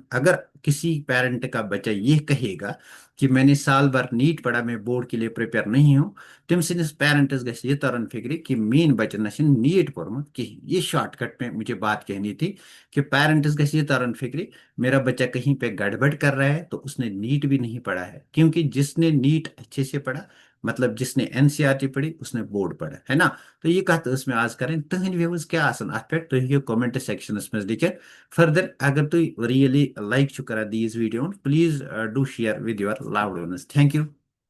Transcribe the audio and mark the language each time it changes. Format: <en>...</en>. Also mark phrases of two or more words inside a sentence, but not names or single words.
<hi>अगर किसी पेरेंट का बच्चा ये कहेगा कि मैंने साल भर नीट पढ़ा, मैं बोर्ड के लिए प्रिपेयर नहीं हूँ,</hi> <ks>तम सिंस पेरेंट्स गस ये तरन फिक्र कि मीन बच्चन नीट पढ़मुत कहीं।</ks> <hi>ये शॉर्टकट में मुझे बात कहनी थी कि</hi> <ks>पेरेंट्स गस ये तरन फिक्र</ks> <hi>मेरा बच्चा कहीं पे गड़बड़ कर रहा है तो उसने नीट भी नहीं पढ़ा है। क्योंकि जिसने नीट अच्छे से पढ़ा, मतलब जिसने एनसीईआरटी पढ़ी, उसने बोर्ड पढ़ा, है ना।</hi> <ks>तो ये कत उसमें आज करें तुहद व्यूज क्या आसन अत पे तुम हेको</ks> <en>comment section</en> <ks>में लिखित।</ks> <en>further</en> <hi>अगर तुम</hi> <en>really like kar this video, please do share with your loved ones. Thank you.</en>